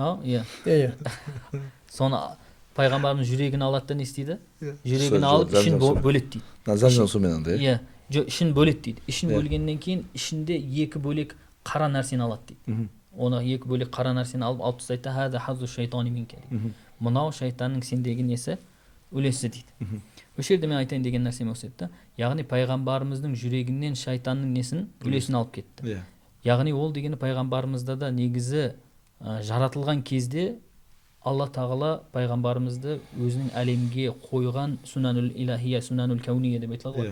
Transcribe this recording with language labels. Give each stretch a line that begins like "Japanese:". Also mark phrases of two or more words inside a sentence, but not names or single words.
Kazakh: Соны пайғамбарымыз жүрегін алады да не істейді? Жүрегін алып ішін бөледі дейді. Замзам суымен андай. Ішін бөледі дейді. Ішін бөлгеннен кейін ішінде 2 бөлек қара нәрсені алады дейді. Оны 2 бөлек қара нәрсені алып тастайды да,
Arabic: هذا حظ الشيطان منك дейді.
Kazakh: Мынау шайтанның сендегі несі? Үлесі дейді. Осы жерде мен айтайын деген нәрсем осы еді. Яғни пайғамбарымыздың жүрегінен шайтанның несін, үлесін алып кетті. Яғни ол дегені пайғамбарымызда да негізі жаратылған кезде Алла тағала пайғамбарымызды өзінің әлемге қойған
Arabic: السنن الإلهية, السنن الكونية
Kazakh: деп айтылады ғой.